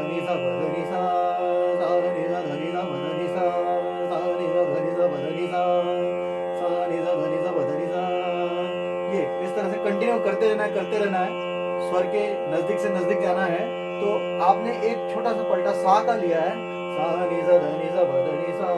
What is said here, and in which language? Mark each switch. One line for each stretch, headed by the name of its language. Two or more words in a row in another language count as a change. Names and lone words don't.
Hindi: नी सा प ध नी सा, सा नी सा ध नी सा प ध नी सा, सा नी सा ध नी सा प ध नी सा, सा नी सा ध नी सा प ध नी सा। ये इस तरह से कंटिन्यू करते रहना है। स्वर के नजदीक से नजदीक जाना है। तो आपने एक छोटा सा पलटा सा का लिया है, सा नी सा ध नी सा प ध नी सा।